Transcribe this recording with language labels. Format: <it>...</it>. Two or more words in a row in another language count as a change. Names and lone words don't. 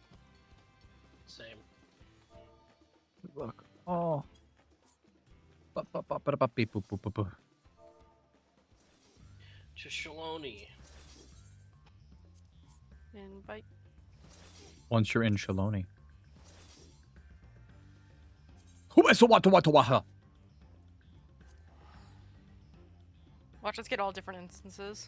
<en>Same. Look. Oh. Ba-ba-ba-ba-ba-beep-boop-boop-boop. To Shaloni. Invite. Once you're in Shaloni. Watch us get all different instances.</en>